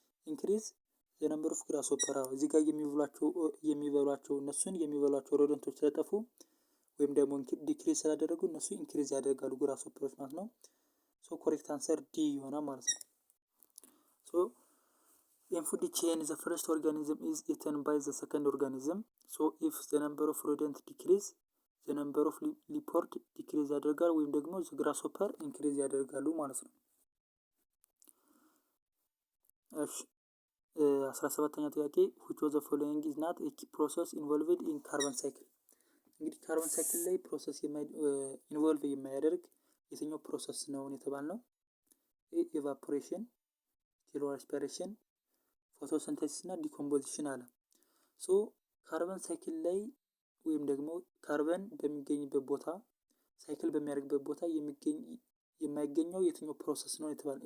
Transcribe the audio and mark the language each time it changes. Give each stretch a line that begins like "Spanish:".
English: ኢንክሪዝ ዘ ነምበር ኦፍ ግራስሆፐር።
Amharic: እዚህ ጋር የሚበሏቸው እነሱን የሚበሏቸው ሮደንቶች ስለጠፉ ወይም ደግሞ ዲክሪዝ ስላደረጉ እነሱ ኢንክሪዝ ያደርጋሉ ግራስሆፐሮች ማለት ነው። ሶ ኮሬክት አንሰር ዲ ይሆናል ማለት ነው። ሶ
English: in food chain the first organism is eaten by the second organism. So if the number of rodent decrease the number of ሊፖርት ዲክሪዝ ያደርጋል ወይም ደግሞ the grasshopper ኢንክሪዝ ያደርጋሉ ማለት ነው።
Amharic: እሺ 17ኛ ጥያቄ
English: which of the following is not a key process involved in carbon cycle?
Amharic: እንግዲህ ካርበን ሳይክል ላይ ፕሮሰስ ኢንቮልቭ የማያደርግ የትኛው ፕሮሰስ ነው የተባልነው? ኤቫፖሬሽን፣ ሴሉላር ሬስፒሬሽን፣ ፎቶሲንተሲስ እና ዲኮምፖዚሽን አለ። ሶ ካርበን ሳይክል ላይ ወይም ደግሞ ካርበን በሚገኝበት ቦታ ሳይክል በሚያደርግበት ቦታ የማይገኘው የትኛው ፕሮሰስ ነው የተባለው?